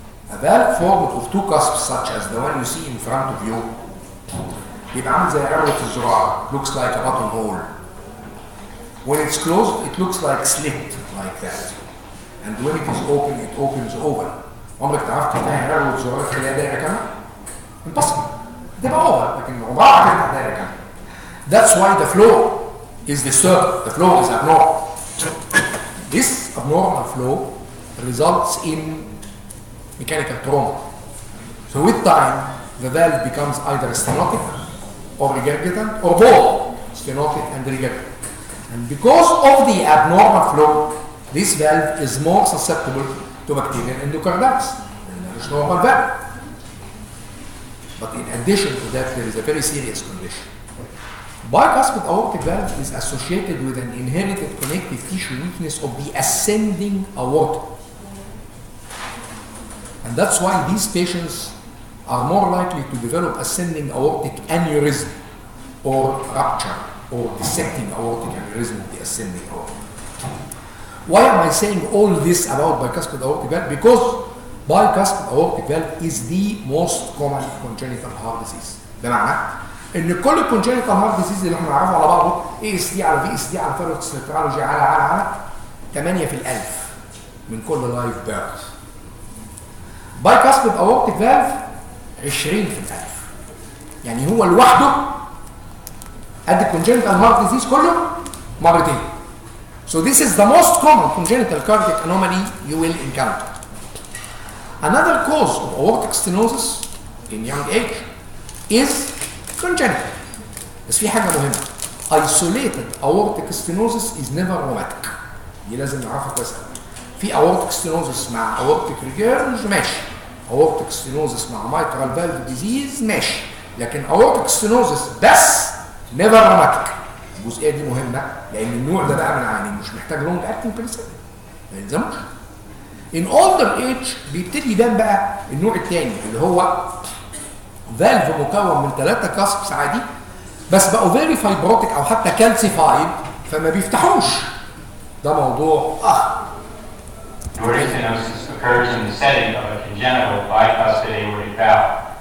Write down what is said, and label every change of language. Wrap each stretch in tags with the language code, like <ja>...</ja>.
<en>A valve formed of 2 cusps, such as the one you see in front of you,</en> <ar>يبقى عامل زي عروة الزراعة,</ar> <en>looks like a buttonhole. When it's closed, it looks like slit, like that. And when it is open, it opens over.</en> <ar>عمرك تعرف تفتح عروة الزراعة تخليها دايرة كاملة؟ Impossible. تبقى over, لكن عمرها هتفتح دايرة كاملة.</ar> <en>That's why the flow is disturbed. The flow is abnormal. This abnormal flow results in mechanical trauma. So with time, the valve becomes either stenotic or regurgitant or both stenotic and regurgitant. And because of the abnormal flow, this valve is more susceptible to bacterial endocarditis than the normal valve. But in addition to that, there is a very serious condition. Bicuspid aortic valve is associated with an inherited connective tissue weakness of the ascending aorta. And that's why these patients are more likely to develop ascending aortic aneurysm or rupture or dissecting aortic aneurysm of the ascending aorta. Why am I saying all this about bicuspid aortic valve? Because bicuspid aortic valve is the most common congenital heart disease.</en> <ar>بمعنى ان كل الكونجنتال هارت ديزيز اللي احنا نعرفه على بعضه اي اس دي على في اس دي على فيروكسيترالوجي على 8 في الألف من كل لايف بيرث. بايكاسبيد اورتيك فالف 20 في الألف. يعني هو لوحده قد الكونجنتال هارت ديزيز كله مرتين.</ar> <en>So this is the most common congenital cardiac anomaly you will encounter. Another cause of aortic stenosis in young age is congenital.</en> <ar>بس في حاجة مهمة.</ar> <en>Isolated aortic stenosis is never rheumatic.</en> <ar>دي لازم نعرفها كويس قوي. في aortic stenosis مع aortic regurg ماشي. aortic stenosis مع mitral valve disease ماشي. لكن aortic stenosis بس</ar> <en>never rheumatic.</en> <ar>الجزئية دي مهمة لأن النوع ده بقى من العيانين مش محتاج long acting penicillin. ما يلزمش.</ar> <en>In older age</en> <ar>بيبتدي يبان بقى النوع الثاني اللي هو فالف مكون من 3 كاسبس عادي بس بقوا</ar> <en>very fibrotic</en> <ar>او حتى كالسيفايد فما بيفتحوش. ده موضوع</ar> <en>Aortic stenosis occurs in the setting of a congenital bicuspid aortic valve.</en>